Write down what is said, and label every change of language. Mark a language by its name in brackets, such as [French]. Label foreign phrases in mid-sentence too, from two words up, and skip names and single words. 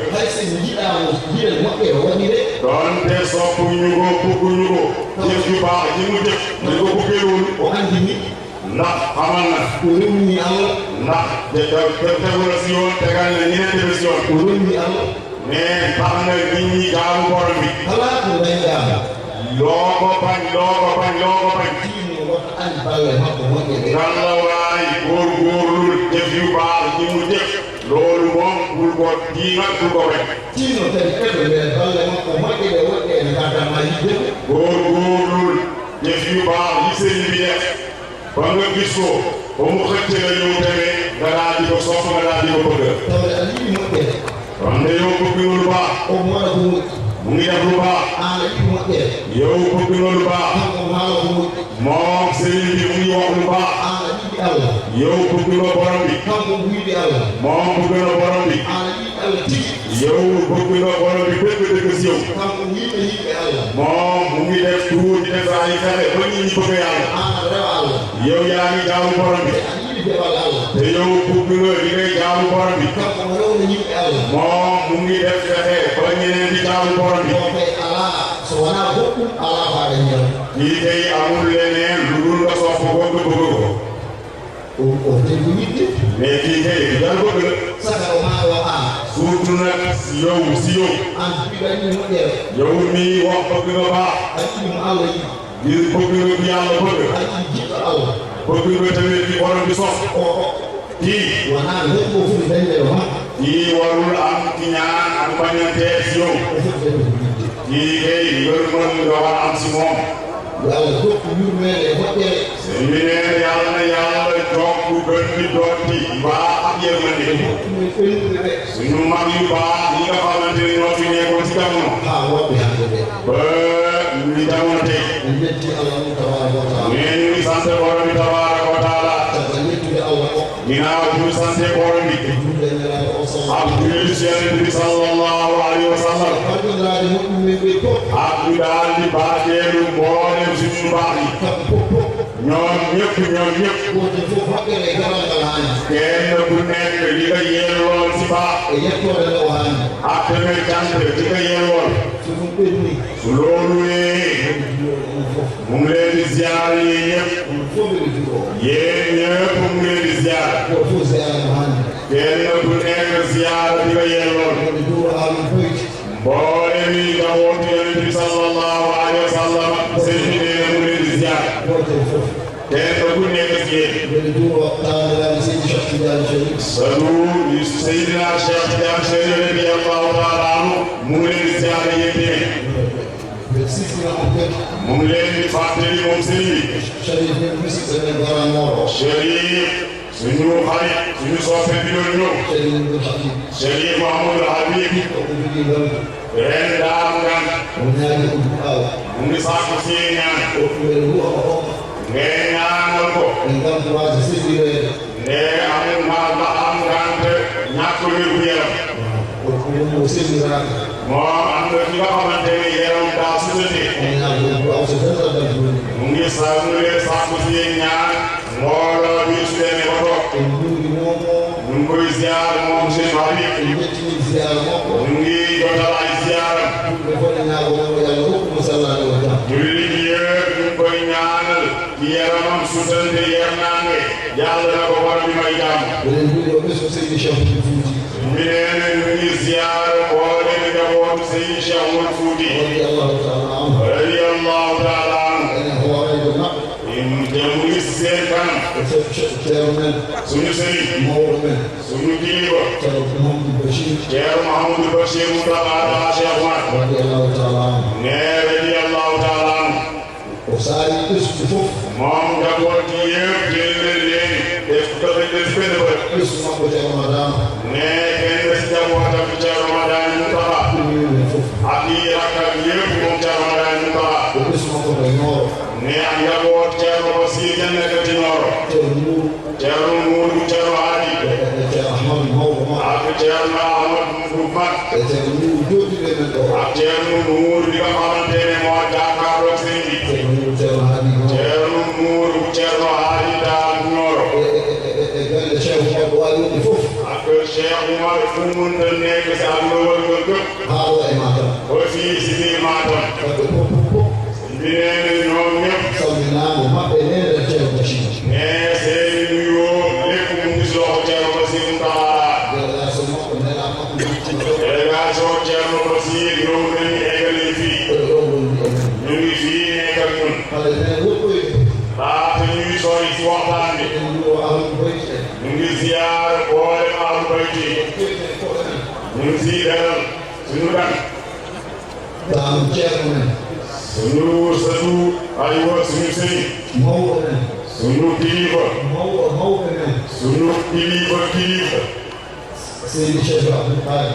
[Fula] hay so jiɗamo jiɗen moƴƴe o waɗi de [Wolof] doonte sopp ñu ko bëgguñu ko jëf yu baax ji mu jëf nañ ko bëggeewul [Fula] o andini [Wolof] ndax xamal na [Fula] o rewni allah [Wolof] ndax tegu la si yoon tegal na ñeneen defe si yoon [Fula] o rewni allah [Wolof] mais tax na nit ñi jaamu borom bi [Fula] kala ko dañɗama [Wolof] loo ko bañ [Fula] tino woto andi balle makko moƴƴe ɗe [Wolof] yàlla waay góorgóorlu jëf yu baax ji mu jëf loolu moom bul ko diingat bul ko wekk [Fula] tino kadi keɗo ɓe balle makko moƴƴe ɗe woɗɗe ene gadama yidde [Wolof] góorgóorlu jëf yu baax yi sëriñ bi def ba nga gis ko ba mu xëcc la yow tamit nga daal di ko sopp nga daal di ko bëgg [Fula] tawde aɗa yiɗi moƴƴere [Wolof] wante yow bëgg lu baax [Fula] o moɗa ko moƴƴi [Wolof] mu ngi def lu baax [Fula] ala ɗi moƴƴere [Wolof] yow bëgg nga lu baax [Fula] kanko haala ko moƴƴi [Wolof] moom sëriñ bi mu ngi wax lu baax [Fula] ala ɗiɗi Allah [Wolof] yow bëgg nga borom bi [Fula] kanko wiide Allah [Wolof] moom bëgg na borom bi [Fula] ala ɗiɗi Allah tigi [Wolof] yow bëgg nga borom bi dëgg si yow [Fula] kanko wiide yimɓe Allah [Wolof] moom mu ngi def tuur di def ay fexe ba nit ñi bëgg yàlla [Fula] ala rewa Allah [Wolof] yow yaa ngi jaamu borom bi [Fula] a yiɗi dewal Allah [Wolof] te yow bëgg nga li ngay jaamu borom bi [Fula] kanko mo rewno yimɓe Allah [Wolof] moom mu ngi def fexe ba ñeneen di jaamu borom bi [Fula] o kay ala so wona goɗɗum ala faɗa ñeew [Wolof] kii kay amul leneen lu dul nga sopp ko nga bëgg ko [Fula] o tegi yiɗde [Wolof] mais kii kay dal bëgg la [Fula] saka o ma o an [Wolof] surtout nag si yow [Fula] an mbiɗa ɗiɗi moƴƴere [Wolof] yow mii wax bëgg nga baax [Fula] a yiɗi mo Allah yiɗi [Wolof] ngir bëgg nga bi yàlla bëgg [Fula] a yiɗi jiɗɗo Allah [Wolof] bëgg nga tamit bi borom bi sof [Fula] o [Wolof] kii [Fula] wona heɓɓo fuɗi dañde o ma [Wolof] kii warul am ci ñaan ak bañantee si yow [Fula] o fof dañde ko yiɗde [Wolof] kii kay ngërmal nga war a am si moom [Fula] yo Allah goɗɗo yurmede e moƴƴere [Wolof] sëñ bi nee yàlla na yàlla jokk gën di dooti mbaa ak yërmande [Fula] ɗumen ɓennude ɓe [Wolof] suñu mag yu baax ñi nga xamante ne ñoo fi nekkoon si jamono [Fula] ha woɓɓe hande ɓe [Wolof] ba ñu jamono tey [Fula] en jetti Allah mum [Arabic] تبارك وتعالى [Wolof] mais ñu ngi sant borom bi [Arabic] تبارك وتعالى [Fula] saka yettude Allah o [Wolof] ginnaaw bu ñu sante borom bi [Fula] julde nelaɗo o [Wolof] ak [Fula] sallam [Wolof] julli si Yonent bi [Arabic] صلى الله عليه وسلم [Fula] farɗinrade moƴƴumen ɓe fof [Wolof] ak ñu daal di baateelu mboolem suñu mbaax yi [Fula] kamɓe fof fof [Wolof] ñoom ñëpp [Fula] goto fof hoɓɓere e garal ngal haani [Wolof] kenn ku nekk li nga yellool si baax [Fula] e yettode nde o haani [Wolof] ak tamit cant li nga yellool [Fula] so ɗum ɓenni [Wolof] su loolu wee [Fula] on fof [Wolof] mu ngi leen di ziar yéen ñëpp [Fula] on fof ɓeɗe juuro [Wolof] yéen ñëpp mu ngi leen di ziar [Fula] goto fof seyaɗe mo haani [Wolof] kenn ku nekk ziar li nga yellool [Fula] ɓeɗe juuro haalum boyti [Wolof] mboolem yi njabootu Yonent bi [Arabic] صلى الله عليه وسلم [Wolof] seen bi nee mu ngi leen di ziar [Fula] goto fof [Wolof] kenn ku nekk si yéen [Fula] ɓeɗe juuro tawandiraɓe seydi Cheikh Tidiane Chérif [Wolof] sadu Seydina Cheikh Tidiane Chérif [Arabic] رضي الله تعالى عنه [Wolof] mu ngi leen di ziar yéen tamit [Fula] ɓe sifina on kadi [Wolof] mu ngi leen di fàttali moom sëriñ bi [Fula] Chérif men musidɓe men garanmoɗo [Wolof] Chérif suñu xarit suñu soppe bi doon ñëw Chérif Abdoul Habib Chérif Mouhamadou Habib [Fula] o ko jogui ngal ren daam gan o ñaagi o du'aw [Wolof] mu ngi sàkku si ñaan [Fula] o ɓeɗe huwa o hokka [Wolof] ngeen ñaanal ko [Fula] en gantoraje seɗɗirede [Wolof] nde amul mal ba am ngante ñàkk wér gu yaram [Fula] o wonmo seɗɗiraka [Wolof] moom am na ki nga xamante ne yaram daa sutante [Fula] on ñaagi o du'aw so fental joni [Wolof] mu ngi sàkku si ñaan mbooloo bi su demee ba toog [Fula] en juuri momo [Wolof] ñu ngi koy ziar moom seen Habib [Fula] en jettini ziyara makko [Wolof] ñu ngi jotal ay ziaram [Fula] ɓe foti ñagomomo yo Allah hokkumo sallade o jam [Wolof] jullit yëpp ñu ngi koy ñaanal ci yaramam sutante yernaange yàlla na ko war bi may jàmm [Fula] eɗen juuri o ɓesgo seydi Cheikh Oumar Fouti [Wolof] mi nee na ñu ngi ziar mboolem njabootu Seydi Cheikh Oumar Fouti [Arabic] رضي الله تعالى عنه رضي الله تعالى عنه [Fula] enen hoorayde maɓɓe [Wolof] te mu ngi si seen kanam [Fula] e ceero men [Wolof] suñu sëriñ [Fula] mawɗo men [Wolof] suñu kilifa [Fula] ceero Mouhamadou Bachir [Wolof] Cheikh Mouhamadou Bachir Moustapha Cheikh Oumar [Arabic] رضي الله تعالى عنه ne رضي الله تعالى عنه [Fula] o saari ɓesgu fof [Wolof] moom njaboot yi yëpp jël leen def benn bët [Fula] ɓesgu makko ceero madama [Wolof] ne kenn des njabootam Cheikh Ramadan Moustapha [Fula] ɗumen fof [Wolof] ak yi rakkam yëpp moom Cheikh Ramadan Moustapha [Fula] o ɓesgu makko ko ñooro [Wolof] ne ak njaboot Ceerno Basiir jannaka ci Nooro [Fula] ceero Nour [Wolof] Ceerno Muudu Ceerno Hadi [Fula] e ceero Ahmadou mawɗo ma [Wolof] ak Ceerno Ahmadu Mag [Fula] e ceero Nour jooɗiɓe men ɗo [Wolof] ak Ceerno Muudu bi nga xamante ne moo jàkkaarloo sëriñ bi [Fula] ceero Nour ceero Hadi ma [Wolof] Ceerno Muudu Ceerno Hadi daal Nooro [Fula] e galle Cheikh Oumar ɗo wawi wonde fof [Wolof] ak Cheikh Oumar fu mu mënta nekk si àdduna wërngal këpp [Fula] haa ɗo e Matam [Wolof] ba fii si biir Matam [Fula] kamɓe fof fof fof [Wolof] bi nee na ñoom ñëpp [Fula] salminago maɓɓe nene ceero Bachir [Wolof] ne seeni nuyoo lépp mu ngi si loxo Ceerno Basiir Moustapha [Fula] délégation makko nela makko jittino [Wolof] délégation Ceerno Basiir ñëw nañu eggali fii [Fula] koye ɗo woni emen [Wolof] ñu ngi fii nekk ak ñun [Fula] hade nen woɗɗoyde [Wolof] laata ñuy sori si waxtaan bi [Fula] en juuro [Arabic] أهل البيت [Fula] en [Wolof] ñu ngi ziar boole [Arabic] أهل البيت [Fula] ɓeyten koɗo men [Wolof] ñu ngi siy dalal suñu gan [Fula] taanu ceerno men [Wolof] suñu sëtu aywa suñu sëriñ [Fula] mawɗo men [Wolof] suñu kilifa [Fula] mawɓe men [Wolof] suñu kilifa seydi Cheikh Abdoul Qadir